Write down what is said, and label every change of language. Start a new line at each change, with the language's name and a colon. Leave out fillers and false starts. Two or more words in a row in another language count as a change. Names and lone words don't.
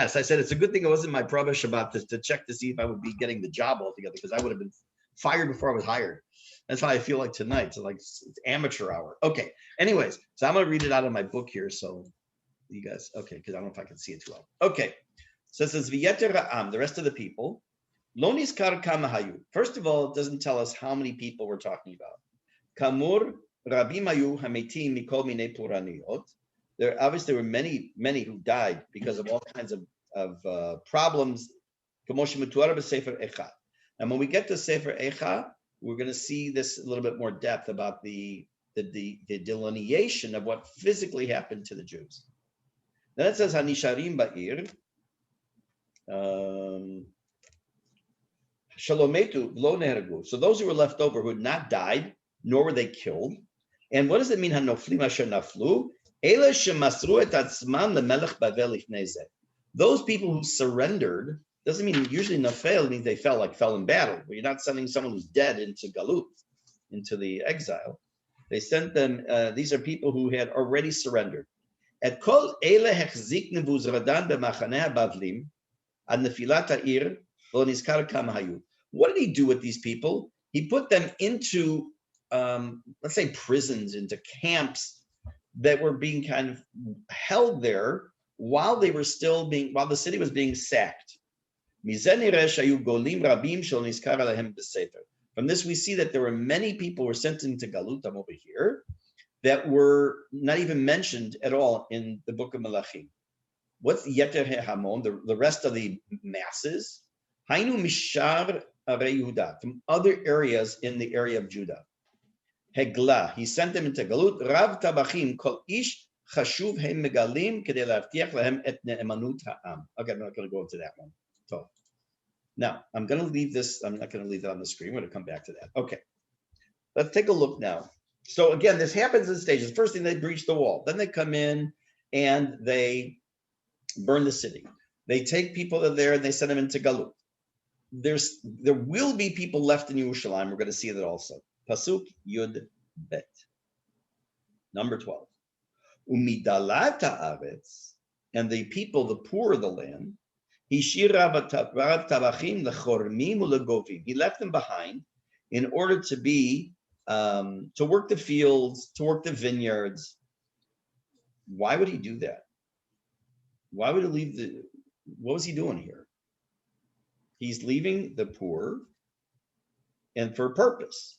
English: I said, it's a good thing it wasn't my Prabha Shabbat to check to see if I would be getting the job altogether, because I would have been fired before I was hired. That's how I feel like tonight. So like it's amateur hour. Okay. Anyways, so I'm going to read it out of my book here. So you guys, okay, because I don't know if I can see it too well. Okay. So it says,
Hebrew: ויתר העם,
English: the rest of the people.
Hebrew: לא נזכר כמה היו.
English: First of all, it doesn't tell us how many people we're talking about.
Hebrew: כמובן רבים היו המתים מכל מיני פורעניות.
English: There obviously were many who died because of all kinds of problems. And when we get to Sefer Echa, we're going to see this a little bit more depth about the delineation of what physically happened to the Jews. Then it says
Hebrew: הנשארים בעיר שלא מתו לא נהרגו.
English: So those who were left over who had not died, nor were they killed. And what does it mean?
Hebrew: הנופלים אשר נפלו.
English: Those people who surrendered doesn't mean usually nafel means they fell in battle. But you're not sending someone who's dead into galut, into the exile. They sent them. These are people who had already surrendered.
Hebrew: את כל אלה החזיק נבוזראדן במחנה בבלים עד נפילת העיר לא נזכר כמה היו.
English: What did he do with these people? He put them into, let's say, prisons, into camps that were being kind of held there while the city was being sacked. From this, we see that there were many people who were sent into Galutam over here that were not even mentioned at all in the book of Melachim. What's
Hebrew: יתר ההמון,
English: the rest of the masses?
Hebrew: היינו משאר ערי יהודה,
English: from other areas in the area of Judah. Hegla, he sent them into Galut.
Hebrew: רב טבחים כל איש חשוב הם מגלים כדי להבטיח להם את נאמנות העם.
English: Okay, I'm not going to go into that one. So now I'm going to leave this. I'm not going to leave that on the screen. We're going to come back to that. Okay, let's take a look now. So again, this happens in stages. First thing, they breach the wall. Then they come in and they burn the city. They take people that are there and they send them into Galut. There will be people left in Yerushalayim. We're going to see that also.
Hebrew: פסוק י״ב.
English: Number 12.
Hebrew: ומדלת הארץ,
English: and the people, the poor of the land,
Hebrew: השאיר רב טבחים לכורמים ולגובים.
English: He left them behind in order to be to work the fields, to work the vineyards. Why would he do that? Why would he leave what was he doing here? He's leaving the poor and for a purpose.